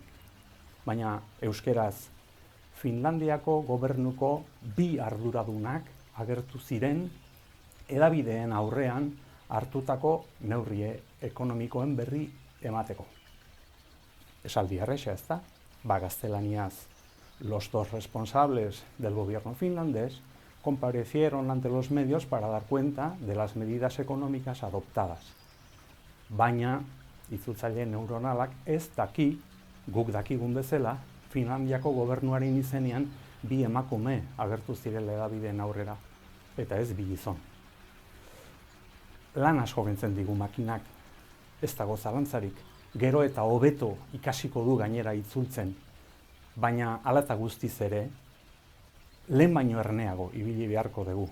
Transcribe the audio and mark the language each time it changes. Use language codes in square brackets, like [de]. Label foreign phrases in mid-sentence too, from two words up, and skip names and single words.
[eu] Baina euskeraz, Finlandiako gobernuko 2 arduradunak agertu ziren hedabideen aurrean hartutako neurri ekonomikoen berri emateko. Esaldi erresa, ez da? Gaztelaniaz, [es] los 2 responsables del gobierno finlandés comparecieron ante los medios para dar cuenta de las medidas económicas adoptadas. [eu] Baina, itzultzaile neuronalak ez daki, guk dakigun bezala, Finlandiako gobernuaren izenean 2 emakume agertu zirela hedabideen aurrera, eta ez 2 gizon. Lan asko kentzen digu makinak, ez dago zalantzarik, gero eta hobeto ikasiko du gainera itzultzen, baina hala eta guztiz ere, lehen baino erneago ibili beharko dugu.